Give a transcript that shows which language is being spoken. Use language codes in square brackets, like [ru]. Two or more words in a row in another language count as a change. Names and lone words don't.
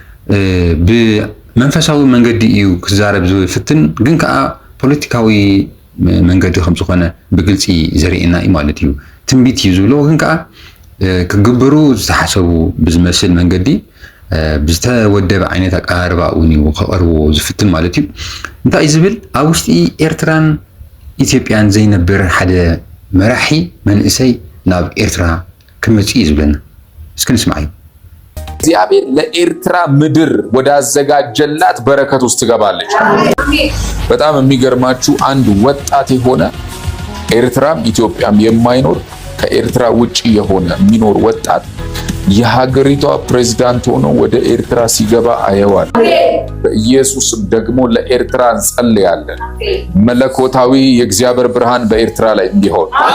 [ti] ብመንፈሳዊ መንገዲ እዩ ክዛረብ ዝፍትን ግን ከዓ ፖለቲካዊ መንገዲ ከም ዝኾነ ብግልጺ ዘርእየና እዩ ማለት እዩ ትንቢት እዩ ዝብሎ ግን ከዓ ክግብሩ ዝተሓሰቡ ብዝመስል መንገዲ ብዝተወደበ ዓይነት ኣቀራርባ እውን እዩ ከቕርቦ ዝፍትን ማለት እዩ እንታይ ዝብል ኣብ ውሽጢ ኤርትራን ኢትዮጵያን ዘይነብር ሓደ መራሒ መንእሰይ ናብ ኤርትራ ክመጽእ እዩ ዝብለና እስኪ ንስማዕ እዩ [am] እግዚአብሔር ለኤርትራ ምድር ወዳዘጋጀላት በረከት ውስጥ ትገባለች። በጣም የሚገርማችሁ አንድ ወጣት የሆነ ኤርትራም ኢትዮጵያም የማይኖር ከኤርትራ ውጪ የሆነ የሚኖር ወጣት የሀገሪቷ ፕሬዝዳንት ሆኖ ወደ ኤርትራ ሲገባ አየዋል። በኢየሱስም ደግሞ ለኤርትራ እንጸልያለን። መለኮታዊ የእግዚአብሔር ብርሃን በኤርትራ ላይ እንዲሆን።